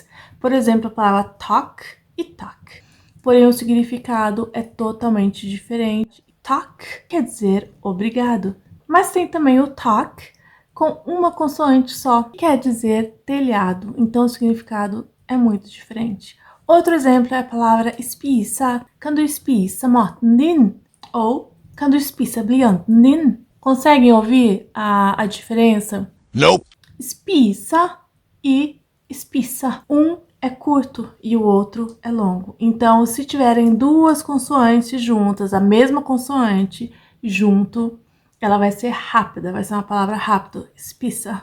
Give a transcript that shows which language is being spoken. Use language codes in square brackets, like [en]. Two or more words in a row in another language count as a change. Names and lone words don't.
[pt] Por exemplo, a palavra talk e tak. Porém, o significado é totalmente diferente. Tak quer dizer obrigado. Mas tem também o tak com uma consoante só, que quer dizer telhado. Então, o significado é muito diferente. Outro exemplo é a palavra spisa. [sv] Kan du spisa maten din? [pt] Ou [sv] kan du spisa blyanten din? [pt] Conseguem ouvir a diferença? Nope. Spisa e spissa. Um é curto e o outro é longo. Então, se tiverem duas consoantes juntas, a mesma consoante junto, ela vai ser rápida, vai ser uma palavra rápida, spissa.